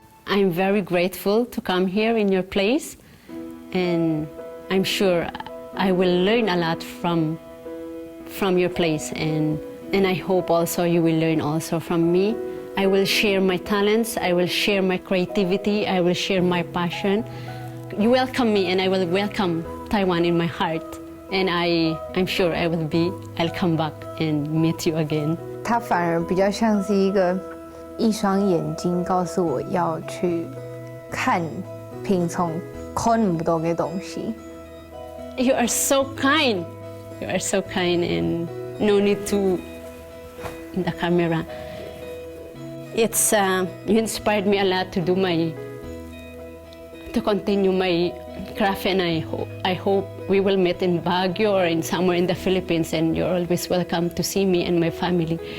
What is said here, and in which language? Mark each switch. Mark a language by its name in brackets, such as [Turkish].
[English] I'm very grateful to come here in your place, and I'm sure I will learn a lot from your place, and I hope also you will learn also from me. I will share my talents, I will share my creativity, I will share my passion. You welcome me, and I will welcome Taiwan in my heart. And I'm sure I'll come back and meet you again. [Chinese] 它反而比较像是一双眼睛，告诉我要去看、品从看不到的东西。 [English] You are so kind. You are so kind and no need to in the camera. It's you inspired me a lot to continue my craft, and I hope we will meet in Baguio or in somewhere in the Philippines, and you're always welcome to see me and my family.